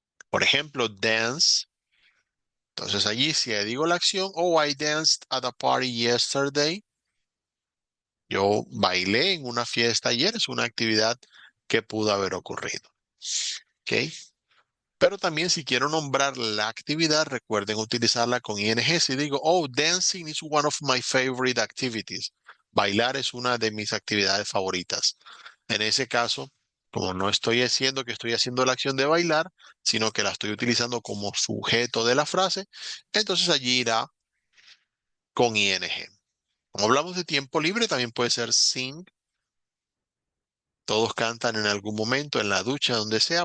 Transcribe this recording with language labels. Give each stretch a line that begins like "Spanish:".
Spanish: Por ejemplo, dance. Entonces allí si digo la acción,
English: oh, I danced at a party yesterday.
Spanish: Yo bailé en una fiesta ayer, es una actividad que pudo haber ocurrido. ¿Ok? Pero también si quiero nombrar la actividad, recuerden utilizarla con ing. Si digo,
English: oh, dancing is one of my favorite activities.
Spanish: Bailar es una de mis actividades favoritas. En ese caso, como no estoy haciendo que estoy haciendo la acción de bailar, sino que la estoy utilizando como sujeto de la frase, entonces allí irá con ing. Como hablamos de tiempo libre, también puede ser sing. Todos cantan en algún momento, en la ducha, donde sea.